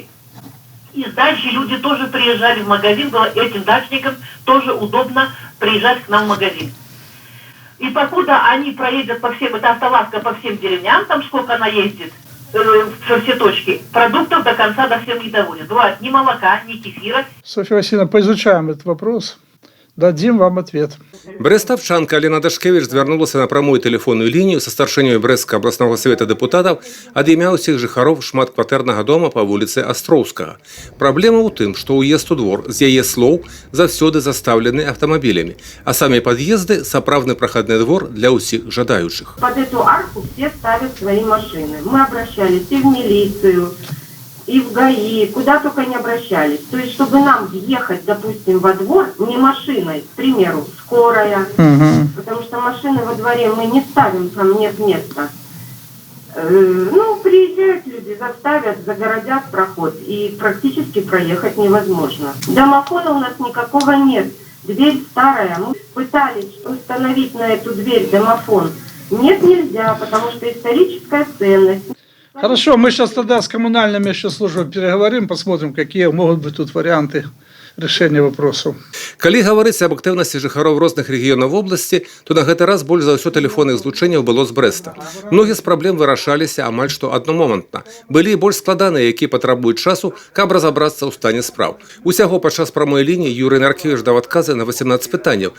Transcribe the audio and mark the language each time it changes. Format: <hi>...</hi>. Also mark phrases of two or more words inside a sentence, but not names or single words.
<ru>Из дачи люди тоже приезжали в магазин, было этим дачникам тоже удобно приезжать к нам в магазин. И покуда они проедут по всем, эта автолавка по всем деревням, там сколько она ездит, со все точки, продуктов до конца до всем не доводит. Бывает ни молока, ни кефира. Софья Васильевна, поизучаем этот вопрос. Дадим вам ответ.</ru> <be>Брэставчанка Алена Дашкевіч звярнулася на прамую тэлефонную лінію са старшынёй Брэсцкага абласнога савета дэпутатаў ад імя ўсіх жыхароў шматкватэрнага дома па вуліцы Астроўскага. Праблема ў тым, што ўезд у двор, з яе слоў, заўсёды застаўлены аўтамабілямі, а самі пад'езды – сапраўдны прахадны двор для ўсіх жадаючых.</be> <ru>Под эту арку все ставят свои машины. Мы обращались и в милицию, и в ГАИ, куда только не обращались. То есть, чтобы нам въехать, допустим, во двор не машиной, к примеру, скорая, потому что машины во дворе мы не ставим, там нет места. Приезжают люди, заставят, загородят проход, и практически проехать невозможно. Домофона у нас никакого нет. Дверь старая. Мы пытались установить на эту дверь домофон. Нет, нельзя, потому что историческая ценность. Хорошо, мы сейчас тогда с коммунальными еще службами переговорим, посмотрим, какие могут быть тут варианты решения вопросов.</ru> <be>Калі гаварыць аб актыўнасці жыхароў розных рэгіёнаў вобласці, то на гэты раз больш за ўсё тэлефонных злучэнняў было з Брэста. Многія з праблем вырашаліся амаль што аднамомантна. Былі і больш складаныя, якія патрабуюць часу, каб разабрацца ў стане спраў. Усяго падчас прамой лініі Юрый Наркевіч даў адказы на 18 пытанняў.</be>